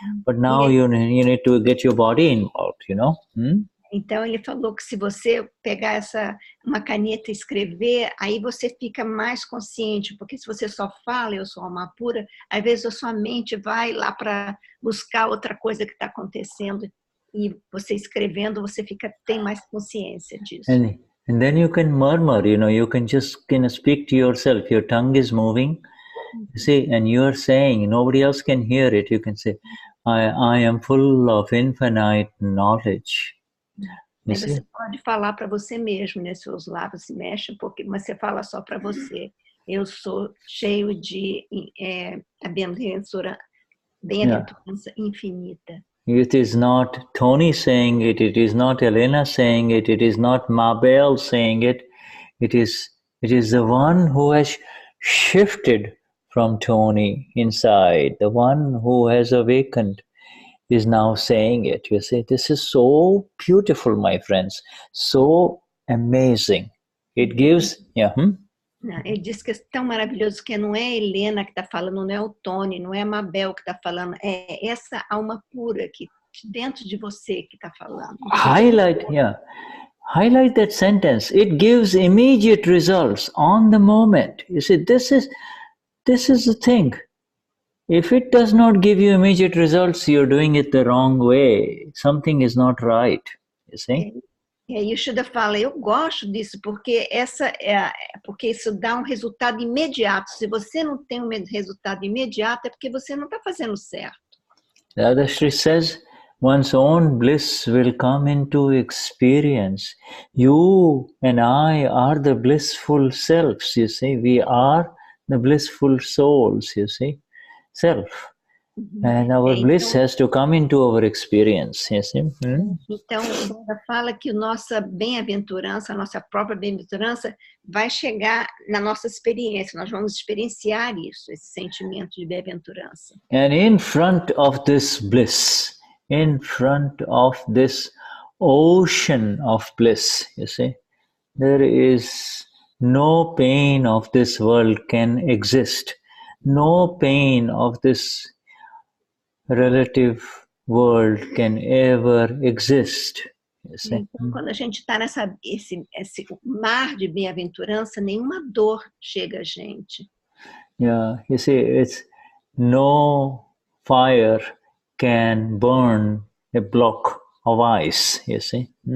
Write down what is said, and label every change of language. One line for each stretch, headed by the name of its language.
English: But now you need to get your body involved, you know.
Portuguese: Então ele falou que se você pegar uma caneta e escrever, aí você fica mais consciente, porque se você só fala eu sou Alma pura, às vezes a sua mente vai lá para buscar outra coisa que está acontecendo, e você escrevendo você tem mais consciência disso.
English: And then you can murmur, you know, you can just speak to yourself. Your tongue is moving, you see, and you are saying, nobody else can hear it. You can say, I am full of infinite knowledge.
Portuguese: Aí você pode falar para você mesmo, né? Seus lábios se mexem, mas você fala só para você. Eu sou cheio de bem-aventurança infinita.
English: It is not Tony saying it, it is not Helena saying it is not Mabel saying it. It is the one who has shifted from Tony inside, the one who has awakened is now saying it. You see, this is so beautiful, my friends, so amazing. It gives,
Portuguese: Ele diz que é tão maravilhoso que não é a Helena que está falando, não é o Tony, não é a Mabel que está falando, é essa alma pura que dentro de você que está falando.
English: Highlight, yeah. Highlight that sentence. It gives immediate results on the moment. You see, this is the thing. If it does not give you immediate results, you're doing it the wrong way. Something is not right. You see?
Portuguese: E aí o Shuddha fala, eu gosto disso, porque porque isso dá um resultado imediato. Se você não tem um resultado imediato, é porque você não está fazendo certo.
English: Dadashri says, one's own bliss will come into experience. You and I are the blissful selves, you see. We are the blissful souls, you see. Self. And our bliss has to come into our experience, you see.
Portuguese: Então, o Buda fala que nossa bem-aventurança, a nossa própria bem-aventurança, vai chegar na nossa experiência. Nós vamos experienciar isso, esse sentimento de bem-aventurança.
English: And in front of this bliss, in front of this ocean of bliss, you see, there is no pain of this world can exist. No pain of this relative world can ever exist. You see?
Portuguese: Então, quando a gente está esse mar de bem-aventurança, nenhuma dor chega a gente.
English: Yeah, you see, it's no fire can burn a block of ice, you see.